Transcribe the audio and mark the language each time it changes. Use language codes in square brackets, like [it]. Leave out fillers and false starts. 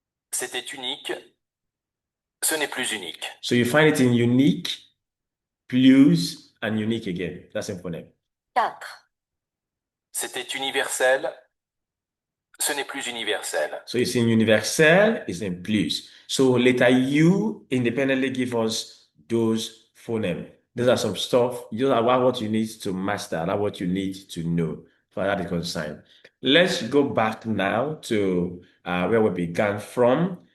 [fr] C'était unique, ce n'est plus unique. [en] So you find it in unique, plus, and unique again. That's in phoneme. 4, [fr] C'était universel, ce n'est plus universel. [en] So it's in universel, it's in plus. So letter U independently give us those phonemes. Those are some stuff. Those are what you need to master. That's what you need to know for that is concerned. Let's go back now to where we began from.